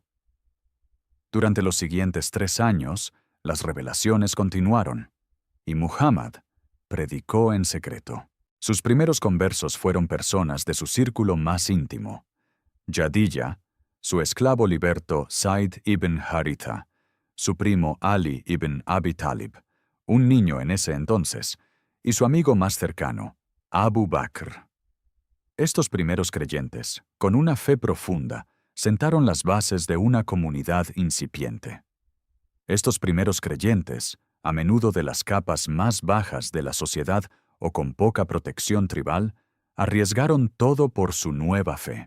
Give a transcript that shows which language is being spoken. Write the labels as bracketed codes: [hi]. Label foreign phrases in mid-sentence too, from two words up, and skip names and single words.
[es] Durante los siguientes 3 años, las revelaciones continuaron, y Muhammad predicó en secreto. Sus primeros conversos fueron personas de su círculo más íntimo: Yadilla, su esclavo liberto Zaid ibn Haritha, su primo Ali ibn Abi Talib, un niño en ese entonces, y su amigo más cercano, Abu Bakr. Estos primeros creyentes, con una fe profunda, sentaron las bases de una comunidad incipiente. Estos primeros creyentes, a menudo de las capas más bajas de la sociedad o con poca protección tribal, arriesgaron todo por su nueva fe.